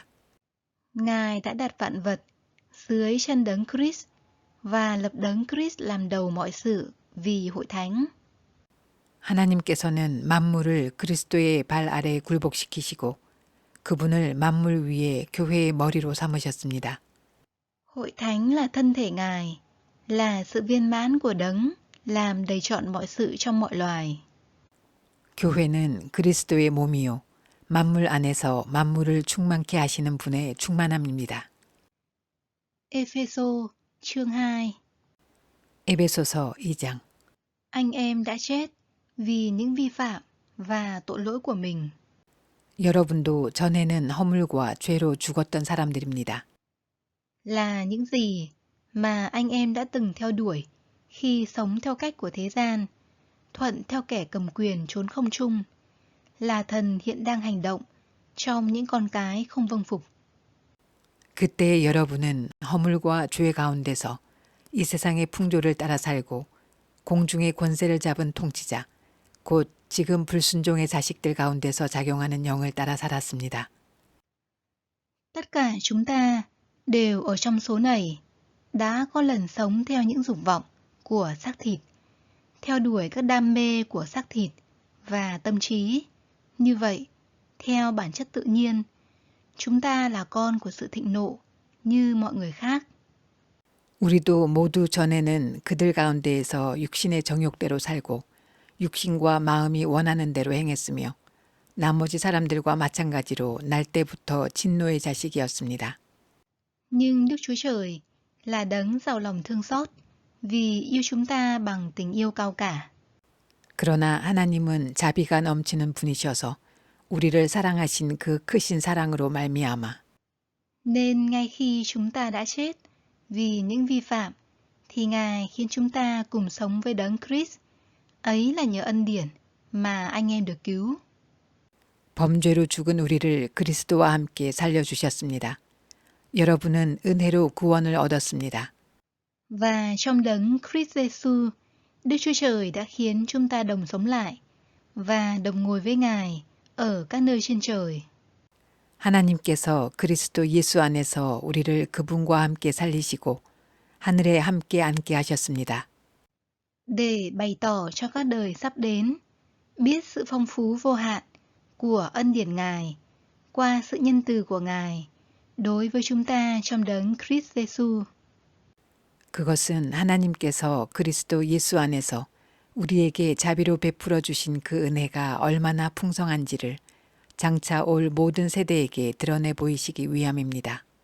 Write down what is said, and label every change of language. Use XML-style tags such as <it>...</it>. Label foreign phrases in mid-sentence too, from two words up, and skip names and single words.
<vi>Ngài đã đặt vạn vật dưới chân đấng Christ và lập đấng Christ làm đầu mọi sự vì hội thánh.</vi> <ko>하나님께서는 만물을 그리스도의 발 아래 굴복시키시고 그분을 만물 위에 교회의 머리로 삼으셨습니다.</ko> <vi>Hội thánh là thân thể Ngài, là sự viên mãn của đấng, làm đầy trọn mọi sự trong mọi loài.</vi> <ko>교회는 그리스도의 몸이요 만물 안에서 만물을 충만케 하시는 분의 충만함입니다.</ko> <vi>Ê-phê-sô, chương 2.</vi> <ko>에베소서 2장.</ko> <vi>Anh em đã chết vì những vi phạm và tội lỗi của mình.</vi> <ko>여러분도 전에는 허물과 죄로 죽었던 사람들입니다.</ko> <vi>Là những gì mà anh em đã từng theo đuổi khi sống theo cách của thế gian, thuận theo kẻ cầm quyền trốn không trung, là thần hiện đang hành động trong những con cái không vâng phục.</vi> <ko>그때의 여러분은 허물과 죄 가운데서 이 세상의 풍조를 따라 살고 공중의 권세를 잡은 통치자, 곧 지금 불순종의 자식들 가운데서 작용하는 영을 따라 살았습니다.</ko> <vi>Tất cả chúng ta đều ở trong số này đã có lần sống theo những dục vọng của xác thịt, theo đuổi các đam mê của xác thịt và tâm trí. Như vậy, theo bản chất tự nhiên, chúng ta là con của sự thịnh nộ như mọi người khác.</vi> <ko>우리도 모두 전에는 그들 가운데에서 육신의 정욕대로 살고 육신과 마음이 원하는 대로 행했으며 나머지 사람들과 마찬가지로 날 때부터 진노의 자식이었습니다.</ko> <vi>Nhưng Đức Chúa Trời là đấng giàu lòng thương xót vì yêu chúng ta bằng tình yêu cao cả.</vi> <ko>그러나 하나님은 자비가 넘치는 분이셔서 우리를 사랑하신 그 크신 사랑으로 말미암아</ko> <vi>Nên ngay khi chúng ta đã chết vì những vi phạm, thì Ngài khiến chúng ta cùng sống với đấng Christ. Ấy là nhờ ân điển mà anh em được cứu.</vi> <ko>범죄로 죽은 우리를 그리스도와 함께 살려주셨습니다. 여러분은 은혜로 구원을 얻었습니다.</ko> <vi>Và trong đấng Christ Jesus, Đức Chúa Trời đã khiến chúng ta đồng sống lại và đồng ngồi với Ngài ở các nơi trên trời.</vi> <ko>하나님께서 그리스도 예수 안에서 우리를 그분과 함께 살리시고 하늘에 함께 앉게 하셨습니다.</ko> <vi>để bày tỏ cho các đời sắp đến, biết sự phong phú vô hạn của ân điển Ngài qua sự nhân từ của Ngài đối với chúng ta trong đấng Christ Jesus.</vi> <ko>그것은 하나님께서 그리스도 예수 안에서 우리에게 자비로 베풀어 주신 그 은혜가 얼마나 풍성한지를 장차 올 모든 세대에게 드러내 보이시기 위함입니다.</ko>